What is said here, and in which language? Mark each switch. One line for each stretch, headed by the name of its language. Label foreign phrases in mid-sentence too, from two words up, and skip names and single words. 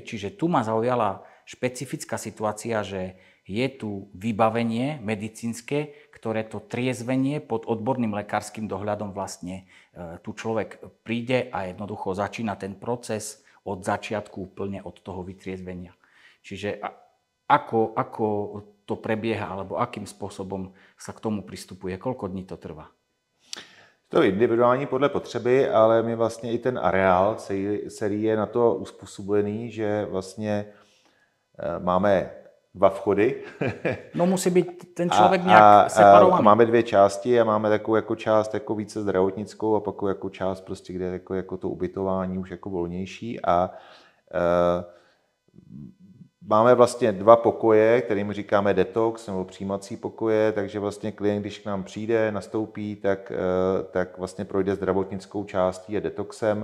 Slovak: Čiže tu ma zaujala špecifická situácia, že je tu vybavenie medicínske, ktoré to triezvenie pod odborným lekárskym dohľadom vlastne tu človek príde a jednoducho začína ten proces od začiatku úplne od toho vytriezvenia. Čiže ako to prebieha, alebo akým spôsobom sa k tomu pristupuje, koľko dní to trvá?
Czech: To je individuální podle potřeby, ale my vlastně i ten areál celý je na to uspůsobený, že vlastně máme 2 vchody. No musí být ten člověk nějak separovaný. A máme 2 části a máme takovou jako část jako více zdravotnickou a pak jako část prostě, kde je jako to ubytování už jako volnější a máme vlastně 2 pokoje, kterým říkáme detox nebo přijímací pokoje, takže vlastně klient, když k nám přijde, nastoupí, tak vlastně projde zdravotnickou částí a detoxem.